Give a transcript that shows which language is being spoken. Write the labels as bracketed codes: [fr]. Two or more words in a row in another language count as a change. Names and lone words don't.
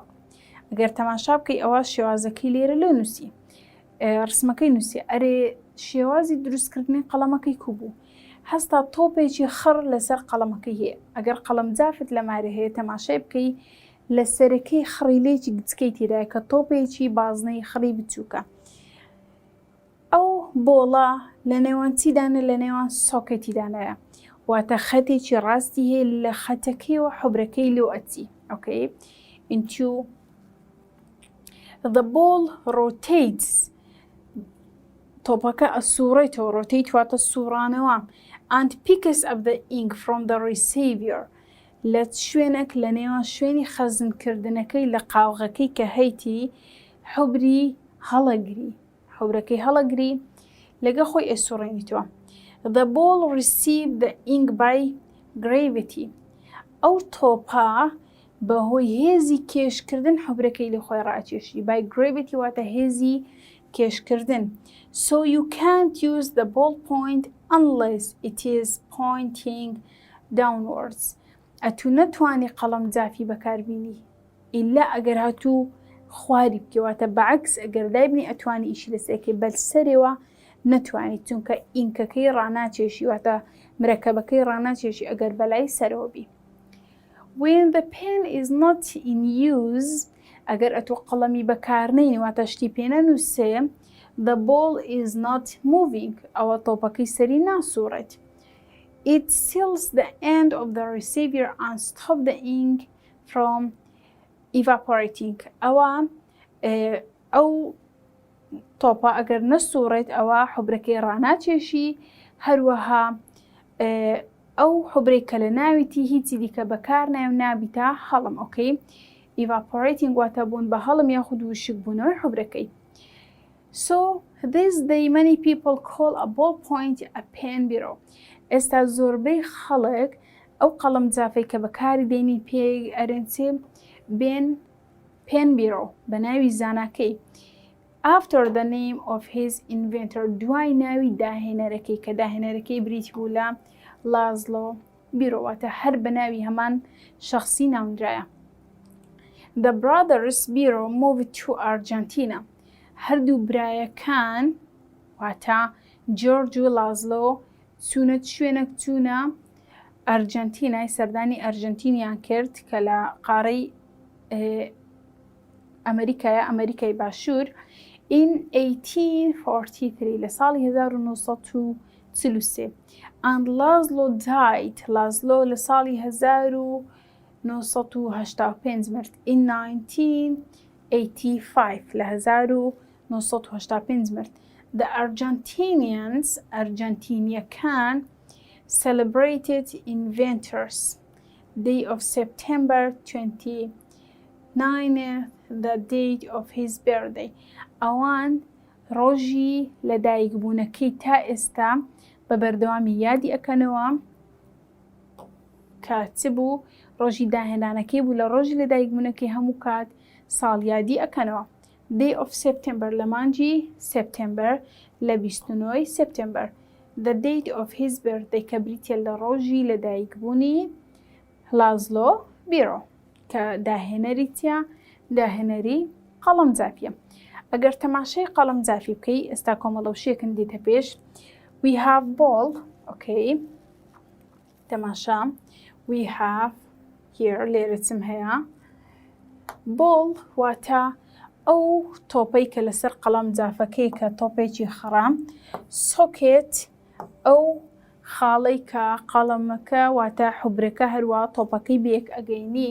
[ckb] ئەگەر تەماشا بکەی ئەوە شێوازەکەی لێرە لێ نووسی ڕسمەکەی نووسی ئەرێ شێوازی دروستکردنی قەڵەمەکەی کوبوو. هەستا تۆپێکی خڕ لەسەر قەڵەمەکەی هەیە. ئەگەر قەڵەم جافت لە مارە هەیە تەماشای بکەی لە سەرەکەی خڕیلێکی گچکەی تێدایە کە تۆپێکی بازنەی خڕی بچووکە. ئەو بۆڵە لە نێوان چیدانە لە نێوان سۆکەتیدانەیە واتە خەتێکی ڕاستی هەیە لە خەتەکەیەوە حوبرەکەی لێو ئەچی ئۆکەی. [en] into the ball rotates [ckb] تۆپەکە ئەسوڕێتەوە rotate واتە سوڕانەوە [en] and picks up the ink from the receiver [ckb] لە شوێنێک لە نێوان شوێنی خەزنکردنەکەی لە قاوغەکەی کە هەیتی حوبری حوبرەکەی هەڵەگری لەگە خۆی ئەسوڕێنیتەوە. [en] The ball received the ink by gravity. [ckb] ئەو تۆپە بەهۆی هێزی کێشکردن حوبرەکەی لە خۆی ڕاکێشی. [en] by gravity [ckb] واتە هێزی کێشکردن. [en] So you can't use the ball point unless it is pointing downwards. [ckb] ئەتو نەتوانی قەڵەم جافی بەکاربینی ئیلا ئەگەر هاتوو خواری بکەواتە بەعکس ئەگەر دایبنی ئەتوانی ئیشی لەسەرەکەی بەسەرەوە نەتوانیت چونکە ئینکەکەی ڕاناکێشی واتە مرەکەبەکەی ڕاناکێشی ئەگەر بەلای سەرەوە بی. [en] When the pen is not in use [ckb] ئەگەر ئەتو قەڵەمی بەکارنەینی واتە شتی پێ نەنووسێ [en] the ball is not moving [ckb] ئەوە تۆپەکەی سەری ناسوڕێت. [en] It seals the end of the receiver and stop the ink from evaporating. [ckb] ئەو تۆپە ئەگەر نەسوڕێت ئەوە حوبرەکەی ڕاناکێشی هەروەها ئەو حوبرەی کە لە ناویتی هیچی دیکە بەکار نایە و نابیتە هەڵم. ئۆکەی evaporating واتە بوون بە هەڵم یاخود وشک بوونەوەی حوبرەکەی. [en] So this day many people call a ball point a pen bureau. [ckb] ئێستا زۆربەی خەڵک ئەو قەڵەم جافەی کە بەکاری دێنی پێ ئەرێنچێ بێن [en] pen bureau [ckb] بە ناوی زاناکەی. [en] After the name of his inventor [ckb] دوای ناوی داهێنەرەکەی کە داهێنەرەکەی بریتی بوو لە لازلۆ بیرۆواتە هەر بە ناوی هەمان شخصی ناونرایە. [en] The brothers Biro moved to Argentina. [ckb] هەردوو برایەکان واتە جۆرج و لازلۆ چوونە شوێنێک چوونە ئەرجەنتینای سەردانی ئەرجەنتینیان کرد کە لە قارەی ئەمریکایە ئەمریکای باشوور in 1843 لە ساڵی 1943 [en] and Laszlo died. [ckb] لازلۆ لە ساڵی 1985 مرد in 1985 لە 1985 مرد. [en] The Argentinians ئەرجەنتینیەکان celebrated Inventors Day of September 29th, the date of his birthday. [ckb] ئەوان ڕۆژی لەدایکبوونەکەی تا ئێستا بە بەردەوامی یادی ئەکەنەوە کە چ بوو ڕۆژی داهێنانەکەی بوو لە ڕۆژی لەدایکبوونەکەی هەموو کات ساڵ یادی ئەکەنەوە. [en] Day of September [ckb] لە مانجی سپتێمبەر لە 29 سپتێمبەر. [en] The date of his birthday [ckb] کە بریتە لە ڕۆژی لەدایکبوونی لازلۆ بیرۆ کە داهێنەریتە داهێنەری قەڵەم جافیە. ئەگەر تەماشای قەڵەم جافی بکەی ئێستا کۆمەڵەوشەیەکن دیتە پێش. [en] We have ball. Okay. تەماشا. We have here [ckb] لێرە چم هەیە. Ball واتە ئەو تۆپەی کە لەسەر قەڵەم جافەکەی کە تۆپێکی خڕام. Socket ئەو خاڵەی کە قەڵەمەکە واتە حوبرەکە هەروە تۆپەکەی بێک ئەگەینی.